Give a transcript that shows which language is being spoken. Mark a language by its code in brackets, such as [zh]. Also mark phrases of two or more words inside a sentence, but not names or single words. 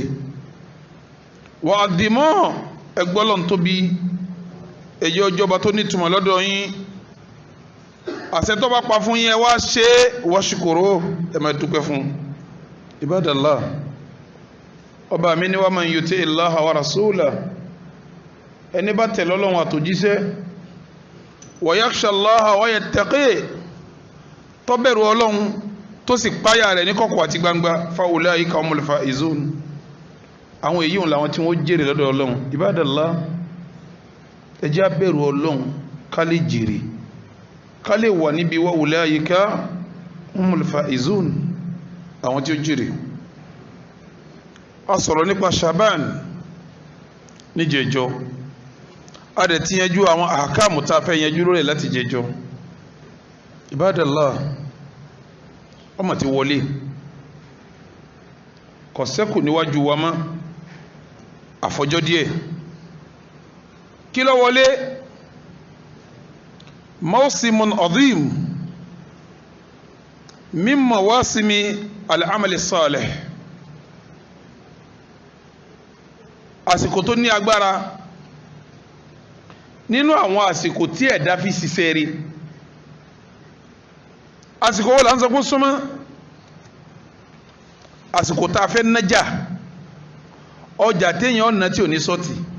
[yo] Wọ́ àdìmọ́ ẹgbọ́ Ọlọ́run tóbi, ẹ jẹ́ ọjọ́ba tó nítumọ̀ lọ́dọ̀ yín. Àṣẹ tó bá pa fún yín ẹ wá ṣe washkuru, ẹ máa dúpẹ́ fún. Ibadallah, ọba mi ni [ar] ومن يطع الله ورسوله, [yo] ẹni bá tẹ̀lé Ọlọ́run àtòjíṣẹ́, [ar] ويخش الله ويتقه, [yo] tó bẹ̀rù Ọlọ́run tó sì páyà rẹ̀ ní kọ̀kọ̀ àti gbangba, [ar] فأولئك هم الفائزون, [yo] àwọn èyí hùn làwọn tí wọ́n jèrè lọ́dọ̀ Ọlọ́run. Ibadallah, ẹ jẹ́ á bẹ̀rù Ọlọ́run ká lè jèrè, ká lè wà níbi [ar] وأولئك هم الفائزون, [yo] àwọn tí ó jèrè. A sọ̀rọ̀ nípa Shaban níjẹjọ́, a dẹ̀ ti yanjú àwọn àkáàmù tá a fẹ́ yanjú lórí láti jẹjọ́. Ibadallah, ọmọ ti wọlé, kò ṣẹ́kù níwájú wa mọ́ àfọjọ́ díẹ̀. Kí ló wọlé? [ar] موسم عظيم من مواسم الأعمال الصالحة, [yo] àsìkò tó ní agbára nínú àwọn àsìkò tí ẹ̀dá fi ṣiṣẹ́ rí àsìkò wo là ń sọ pé súnmọ́ àsìkò tá a fẹ́ nájà ọjà téèyàn ọ̀nà tí ò ní sọ́ọ̀tì